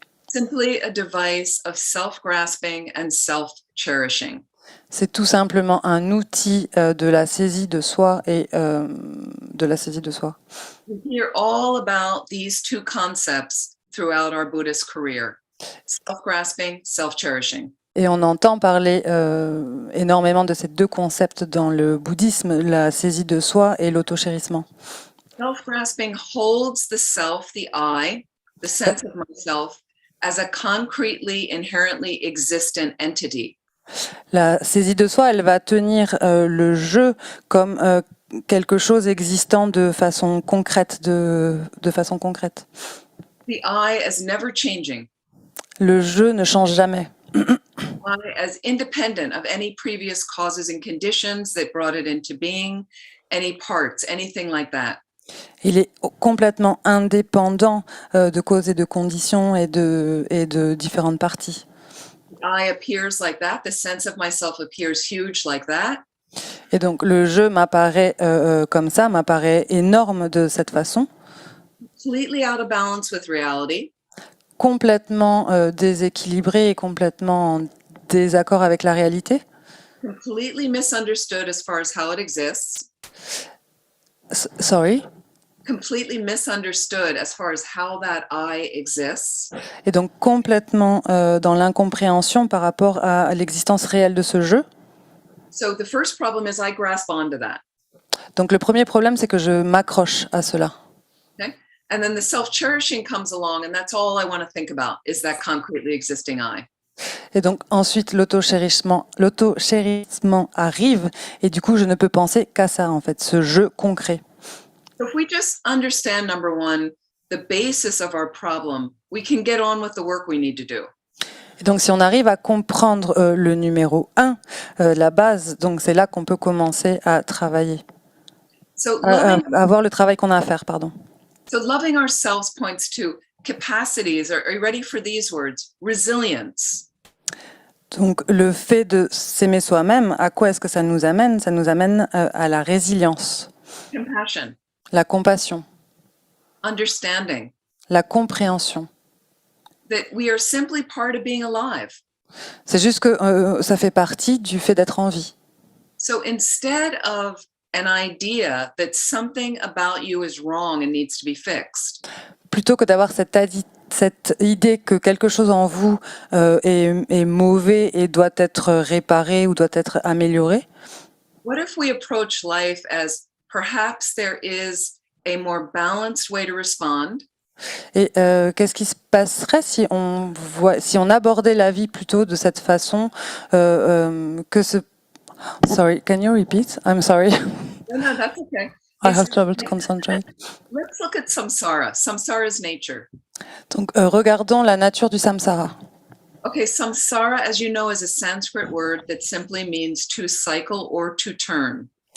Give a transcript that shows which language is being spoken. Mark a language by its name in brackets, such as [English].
[English] Simply a device of self-grasping and self-cherishing. [French] C'est tout simplement un outil de la saisie de soi et de la saisie de soi. [English] We hear all about these two concepts throughout our Buddhist career: self-grasping, self-cherishing. [French] Et on entend parler énormément de ces deux concepts dans le bouddhisme, la saisie de soi et l'autochérissement. [English] Self-grasping holds the self, the I, the sense of myself, as a concretely, inherently existent entity. [French] La saisie de soi, elle va tenir le je comme quelque chose existant de façon concrète, de façon concrète. [English] The I as never changing. [French] Le je ne change jamais. [English] I as independent of any previous causes and conditions that brought it into being, any parts, anything like that. [French] Il est complètement indépendant de causes et de conditions et de différentes parties. [English] I appears like that. The sense of myself appears huge like that. [French] Et donc le jeu m'apparaît comme ça, m'apparaît énorme de cette façon, [English] Completely out of balance with reality. [French] complètement déséquilibré et complètement en désaccord avec la réalité. [English] Completely misunderstood as far as how it exists. Sorry. Completely misunderstood as far as how that I exists. [French] Et donc complètement dans l'incompréhension par rapport à l'existence réelle de ce jeu. [English] So the first problem is I grasp onto that. [French] Donc le premier problème, c'est que je m'accroche à cela. [English] Okay. And then the self-cherishing comes along, and that's all I want to think about is that concretely existing I. [French] Et donc ensuite l'auto-chérissement arrive et du coup je ne peux penser qu'à ça en fait, ce jeu concret. [English] So if we just understand, number one, the basis of our problem, we can get on with the work we need to do. [French] Et donc si on arrive à comprendre le numéro 1, la base, donc c'est là qu'on peut commencer à travailler, [English] So [French] à [English] loving, [French] avoir le travail qu'on a à faire, pardon. [English] so loving ourselves points to capacities. Are you ready for these words? Resilience, [French] Donc le fait de s'aimer soi-même, à quoi est-ce que ça nous amène? Ça nous amène à la résilience, [English] compassion, [French] la compassion, [English] understanding, [French] la compréhension. [English] that we are simply part of being alive. [French] C'est juste que ça fait partie du fait d'être en vie. [English] So instead of an idea that something about you is wrong and needs to be fixed, [French] Plutôt que d'avoir cette idée que quelque chose en vous est mauvais et doit être réparé ou doit être amélioré, [English] what if we approach life as perhaps there is a more balanced way to respond? [French] et qu'est-ce qui se passerait si on abordait la vie plutôt de cette façon que ce... [English] Sorry, can you repeat? I'm sorry, No, that's okay. I have trouble to concentrate. Let's look at samsara. Samsara's nature. [French] Donc regardons la nature du samsara. [English] Okay, samsara, as you know, is a Sanskrit word that simply means to cycle or to turn.